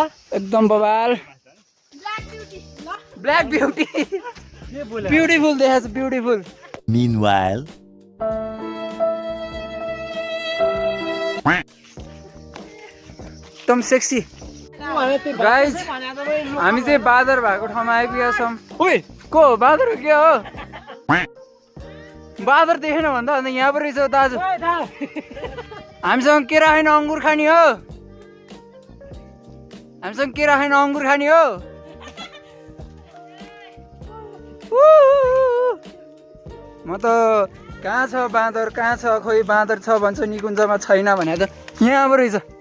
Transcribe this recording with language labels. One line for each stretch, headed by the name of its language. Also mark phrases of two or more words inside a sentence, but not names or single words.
Nepali: एकदम बबाल
English: black beauty beautiful
Nepali: देखाएको छ ब्युटिफुल
English: Meanwhile,
Nepali: एकदम
English: sexy guys
Nepali: हामी चाहिँ बादर भएको ठाउँमा आइपुगेका छौँ ओइ को हो बादर हो के हो बादर देखेन भन्दा अन्त यहाँ पो रहेछ दाजु हामीसँग केरा खाने अङ्गुर खाने हो म त कहाँ छ बाँदर खोइ बाँदर छ भन्छ निकुञ्जमा छैन भने त यहाँ पो रहेछ